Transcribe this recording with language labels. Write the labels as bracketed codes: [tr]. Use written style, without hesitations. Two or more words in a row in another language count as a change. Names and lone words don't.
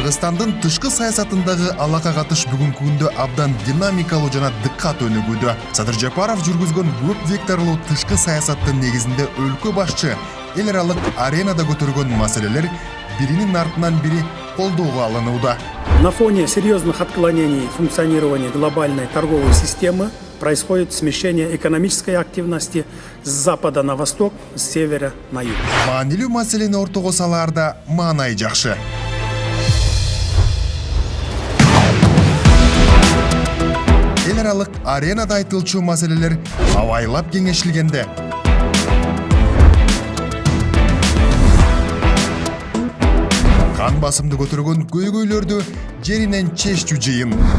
[ky] Кыргызстандын тышкы саясатындагы алака катыш бүгүнкү күндө абдан динамикалуу жана дыккат өнүгүүдө. Садыр Жапаров жүргүзгөн көп векторлуу тышкы саясаттын негизинде өлкө башчы эл аралык аренада көтөргөн маселелер биринин артынан бири колдоого алынууда. [ru] На фоне серьезных отклонений функционирования глобальной торговой системы происходит смещение экономической активности с запада на восток, с севера на юг. [ky] Маанилүү маселени ортого салаарда маанай жакшы. Эл аралык аренада айтылчу маселелер абайлап кеңешилгенде кан басымды көтөргөн көйгөйлөрдү жеринен чечүү жыйын.